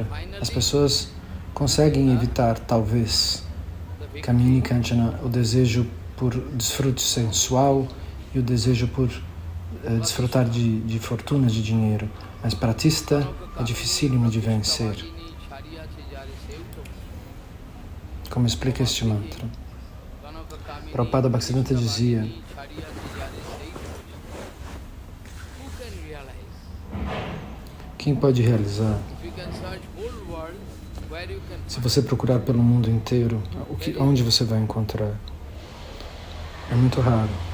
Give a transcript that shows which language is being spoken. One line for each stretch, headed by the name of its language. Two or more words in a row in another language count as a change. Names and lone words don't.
Portuguese: As pessoas conseguem evitar, talvez,
Sanskrit: Kamini, Kanchana,
Portuguese: o desejo por desfrute sensual e o desejo por desfrutar de fortunas, de dinheiro. Mas pratista é dificílimo de vencer. Como explica este mantra? Prabhupada Bhaktisiddhanta dizia: quem pode realizar? Se você procurar pelo mundo inteiro, onde você vai encontrar? É muito raro.